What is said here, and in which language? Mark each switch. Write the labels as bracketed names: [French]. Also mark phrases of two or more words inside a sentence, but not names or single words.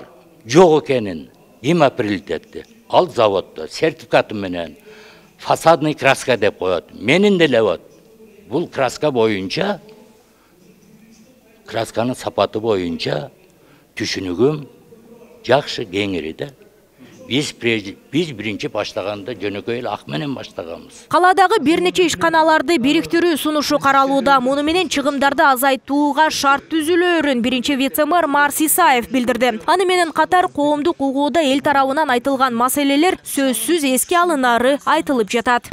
[Kyrgyz] Жок экенин ким определить этти? Ал заводдо сертификаты менен [Russian] фасадный краска [Kyrgyz] деп коет. Менин деле вот. Бул краска боюнча, красканын сапаты боюнча түшүнүгүм жакшы кеңири да. Биз биринчи башлаганда жөнөкөй эле ак менен баштаганбыз. Калаадагы бир нече ишканаларды бириктирүү сунушу каралууда. Муну менен чыгымдарды азайтууга шарт түзүлөөрүн биринчи вице-мэр Марс Исаев билдирди. Аны менен катар коомдук угууда эл тарабынан айтылган маселелер сөзсүз эске алынары айтылып жатат.